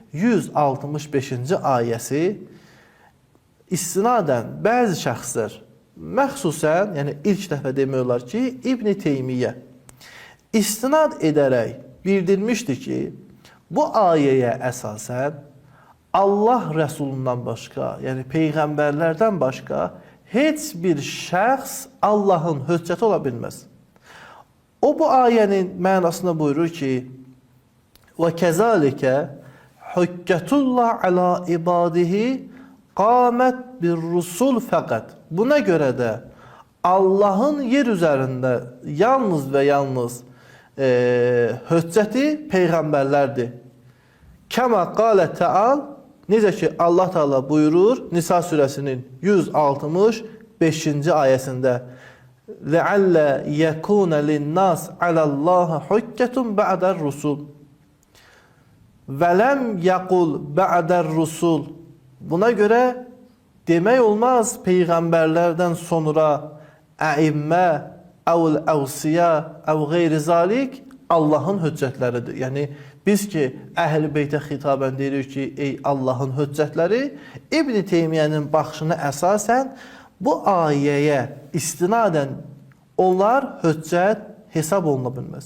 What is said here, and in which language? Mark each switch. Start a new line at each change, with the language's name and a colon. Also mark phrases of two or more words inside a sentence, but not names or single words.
Azerbaijani: 165-ci ayəsi istinadən bəzi şəxslər, məxsusən, yəni ilk dəfə demək olar ki, İbn Teymiyyə istinad edərək bildirmişdi ki, bu ayəyə əsasən Allah Rəsulundan başqa, yəni peyğəmbərlərdən başqa heç bir şəxs Allahın höccəti ola bilməz. O bu ayənin mənasında buyurur ki,
Arabic: وَكَذَٰلِكَ حُجَّةُ اللّٰهِ عَلَى عِبَادِهِ قَامَتْ بِالرُّسُولِ fəqət.
Azerbaijani: Buna görə də Allahın yer üzərində yalnız və yalnız höccəti peyğəmbərlərdir.
Arabic: كما قال تعال,
Azerbaijani: necə ki Allah Teala buyurur Nisa surəsinin 165-ci ayəsində
Arabic: لَعَلَّ يَكُونَ لِلنَّاسِ عَلَى اللّٰهِ حُجَّةٌ بَعْدَ الرُّسُولِ وَلَمْ يَقُلْ بَعْدَ الرُّسُولِ.
Azerbaijani: Buna görə demək olmaz peyğəmbərlərdən sonra əimmə,
Arabic: أو الأوصياء أو غير ذلك
Azerbaijani: Allahın höccətləridir. Yəni, biz ki, əhl-i beytə xitabən deyirik ki, ey Allahın höccətləri, İbn Teymiyyənin baxışına əsasən bu ayəyə istinadən onlar höccət hesab oluna bilməz.